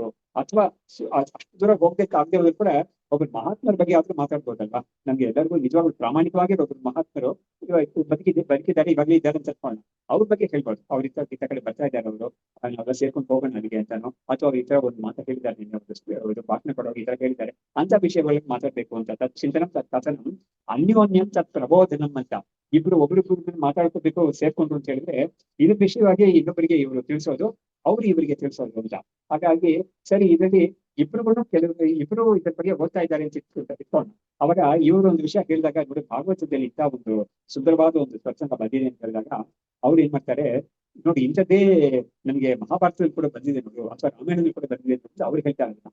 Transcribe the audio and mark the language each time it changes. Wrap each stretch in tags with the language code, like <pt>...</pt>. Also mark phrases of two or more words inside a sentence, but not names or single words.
<kn>ಅಥವಾ ಅಷ್ಟು ದೂರ ಹೋಗ್ಬೇಕಾಗದೆ ಹೋದ್ರು ಕೂಡ ಒಬ್ರು ಮಹಾತ್ಮರ ಬಗ್ಗೆ ಆದ್ರೂ ಮಾತಾಡ್ಬೋದಲ್ವಾ. ನಮ್ಗೆ ಎಲ್ಲರಿಗೂ ನಿಜವಾಗ್ಲೂ ಪ್ರಾಮಾಣಿಕವಾಗಿ ಒಬ್ರು ಮಹಾತ್ಮರು ಬದುಕಿದ್ದಾರೆ, ಇವಾಗಲೇ ಇದ್ದಾರೆ ಅಂತ ಅನ್ಕೊಂಡು ಅವ್ರ ಬಗ್ಗೆ ಹೇಳ್ಬೋದು. ಅವ್ರ ಇತ್ತ ಕಡೆ ಬರ್ತಾ ಇದ್ದಾರೆ, ಅವರು ನಾವೆಲ್ಲ ಸೇರ್ಕೊಂಡು ಹೋಗೋಣ ಅಲ್ಲಿಗೆ ಅಂತಾನೋ, ಅಥವಾ ಅವ್ರ ಈ ತರ ಒಂದು ಮಾತು ಹೇಳಿದ್ದಾರೆ, ನಿನ್ನೆ ಭಾಷಣ ಕೊಡೋರು ಈ ತರ ಹೇಳಿದ್ದಾರೆ ಅಂತ ವಿಷಯಗಳಿಗೆ ಮಾತಾಡ್ಬೇಕು ಅಂತ.</kn> <sa>ತತ್ ಚಿಂತನಂ ತತ್ ಕಥನಂ ಅನ್ಯೋನ್ಯಂ ತತ್ ಪ್ರಬೋಧನಂ ಅಂತ.</sa> <kn>ಇಬ್ರು ಒಬ್ರಿಗೊಬ್ರು ಮಾತಾಡ್ಕೋಬೇಕು ಸೇರ್ಕೊಂಡ್ರು ಅಂತ ಹೇಳಿದ್ರೆ ಇದು ವಿಷಯವಾಗಿ ಇನ್ನೊಬ್ಬರಿಗೆ ಇವರು ತಿಳಿಸೋದು, ಅವ್ರು ಇವರಿಗೆ ತಿಳಿಸೋದು ಅಂತ. ಹಾಗಾಗಿ ಸರಿ ಇದರಲ್ಲಿ ಇಬ್ರುಗಳು ಇಬ್ರು ಇದ್ರ ಬಗ್ಗೆ ಓದ್ತಾ ಇದ್ದಾರೆ ಅಂತ ಇಟ್ಕೊಂಡು ಅವಾಗ ಇವರು ಒಂದು ವಿಷಯ ಹೇಳಿದಾಗ ನೋಡಿ ಭಾಗವತದಲ್ಲಿ ಇಂಥ ಒಂದು ಸುಂದರವಾದ ಒಂದು ಪ್ರಸಂಗ ಬಂದಿದೆ ಅಂತ ಹೇಳಿದಾಗ ಅವ್ರು ಏನ್ ಮಾಡ್ತಾರೆ, ನೋಡಿ ಇಂಥದ್ದೇ ನನ್ಗೆ ಮಹಾಭಾರತದಲ್ಲಿ ಕೂಡ ಬಂದಿದೆ ನೋಡು ಅಥವಾ ರಾಮಾಯಣದಲ್ಲಿ ಕೂಡ ಬಂದಿದೆ ಅಂತ ಅವ್ರು ಹೇಳ್ತಾ ಇದ್ದಾರೆ.</kn>